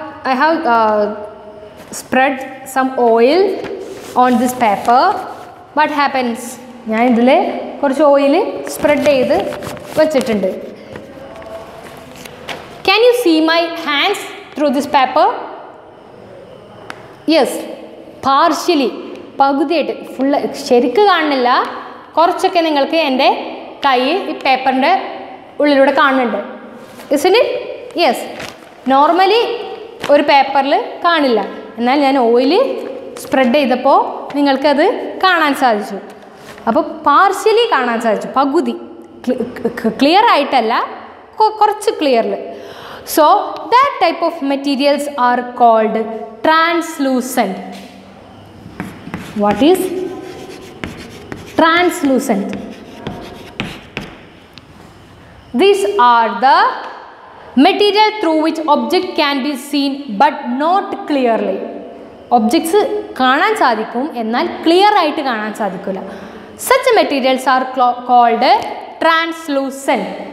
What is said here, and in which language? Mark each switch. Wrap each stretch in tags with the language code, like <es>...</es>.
<en>I have spread some oil on this paper. What happens?</en> <ml>ഞാൻ ഇതിൽ കുറച്ച് oil spread ചെയ്ത് വെച്ചിട്ടുണ്ട്.</ml> <en>Can you see my hands through this paper? Yes, partially.</en> <ml>പകുതിയായിട്ട്, full ശരിക്ക് കാണുന്നില്ല, കുറച്ചൊക്കെ നിങ്ങൾക്ക് എൻ്റെ കൈ ഈ പേപ്പറിൻ്റെ ഉള്ളിലൂടെ കാണുന്നുണ്ട്.</ml> <en>Isn't it? Yes.</en> <ml>നോർമലി ഒരു പേപ്പറിൽ കാണില്ല, എന്നാൽ ഞാൻ ഓയിൽ സ്പ്രെഡ് ചെയ്തപ്പോൾ നിങ്ങൾക്കത് കാണാൻ സാധിച്ചു. അപ്പോൾ പാർഷ്യലി കാണാൻ സാധിച്ചു, പകുതി, ക്ലിയർ ആയിട്ടല്ല, കുറച്ച് ക്ലിയറിൽ.</ml> <en>So that type of materials are called translucent. What is translucent? These are the material through which object can be seen but not clearly.</en> <ml>Objects കാണാൻ സാധിക്കും, എന്നാൽ ക്ലിയർ ആയിട്ട് കാണാൻ സാധിക്കില്ല.</ml> <en>Such materials are called translucent.</en>